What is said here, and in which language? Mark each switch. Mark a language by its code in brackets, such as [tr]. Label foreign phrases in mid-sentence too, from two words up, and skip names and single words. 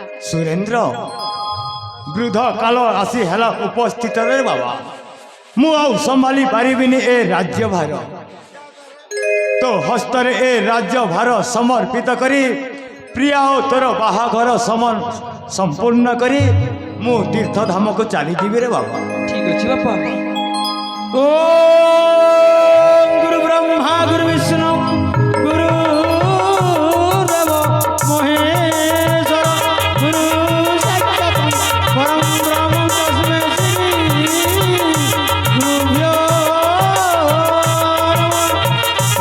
[or] ସୁରେନ୍ଦ୍ର, ବୃଦ୍ଧ କାଳ ଆସି ହେଲା ଉପସ୍ଥିତରେ ବାବା, ମୁଁ ଆଉ ସମ୍ଭାଳି ପାରିବିନି ଏ ରାଜ୍ୟଭାର। ତୋ ହସ୍ତରେ ଏ ରାଜ୍ୟଭାର ସମର୍ପିତ କରି ପ୍ରିୟା ଓ ତୋର ବାହାଘର ସମ୍ପୂର୍ଣ୍ଣ କରି ମୁଁ ତୀର୍ଥଧାମକୁ ଚାଲିଯିବି ରେ ବାବା। ଠିକ ଅଛି ବାପା। [sa] ओम गुरु ब्रह्मा गुरु विष्णु गुरु देव महेश्वर गुरु साक्षात् परम ब्रह्म तस्मै श्री गुरुभ्यो नमः।